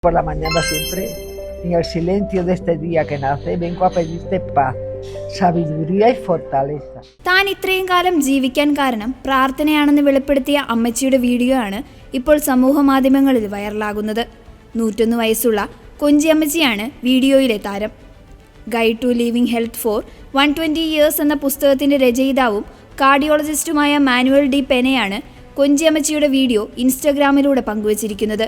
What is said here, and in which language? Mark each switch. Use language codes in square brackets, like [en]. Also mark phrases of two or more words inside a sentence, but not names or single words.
[es] Por la mañana siempre, en el silencio de este día que nace, vengo a pedirte paz, sabiduría y fortaleza. [ml] താൻ ഇത്രയും കാലം ജീവിക്കാൻ കാരണം പ്രാർത്ഥനയാണെന്ന് വെളിപ്പെടുത്തിയ അമ്മച്ചിയുടെ വീഡിയോ ആണ് ഇപ്പോൾ സമൂഹ മാധ്യമങ്ങളിൽ വൈറലാകുന്നത്. 101 വയസ്സുള്ള കൊഞ്ചിയമ്മച്ചിയാണ് വീഡിയോയിലെ താരം. ഗൈഡ് ടു ലിവിംഗ് ഹെൽത്ത് ഫോർ 120 ഇയേഴ്സ് എന്ന പുസ്തകത്തിന്റെ രചയിതാവും കാർഡിയോളജിസ്റ്റുമായ മാനുവൽ ഡി പെനയാണ് കൊഞ്ചിയമ്മച്ചിയുടെ വീഡിയോ ഇൻസ്റ്റഗ്രാമിലൂടെ പങ്കുവച്ചിരിക്കുന്നത്.